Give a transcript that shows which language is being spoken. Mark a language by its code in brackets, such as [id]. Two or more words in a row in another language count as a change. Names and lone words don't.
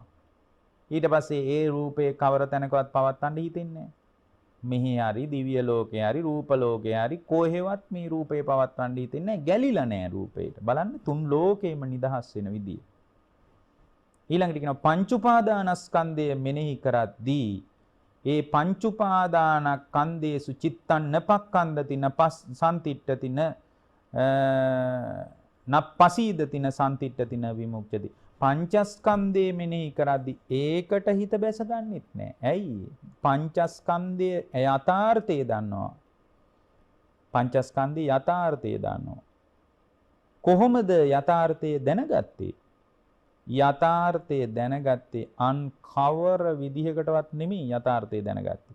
[si] ඊට පස්සේ ඒ රූපේ කවර තැනකවත් පවත්තන්න හිතෙන්නේ මෙහි හරි දිව්‍ය ලෝකේ හරි රූප ලෝකේ හරි කොහෙවත් මේ රූපේ පවත්වන්න හිතෙන්නේ ගැලිලා නෑ රූපේට. බලන්න තුන් ලෝකෙම නිදහස් වෙන විදිය. ඊළඟට කියනවා පංච උපාදානස්කන්ධය මෙනෙහි කරද්දී ඒ [pi] පංච උපාදානස්කන්ධේසු චිත්තං නපක්ඛන්දති නපසන්තිට්ඨති නප්පසීදති න සම්තිට්ඨති න විමුක්ඛති. [si] පංචස්කන්ධය මෙනෙහි කරද්දී ඒකට හිත බැස ගන්නෙත් නෑ. ඇයි? පංචස්කන්ධයේ යථාර්ථය දන්නවා. පංචස්කන්ධයේ යථාර්ථය දන්නවා. කොහොමද යථාර්ථය දැනගත්තේ? යථාර්ථය දැනගත්තේ අන් කවර විදිහකටවත් නෙමෙයි යථාර්ථය දැනගත්තේ.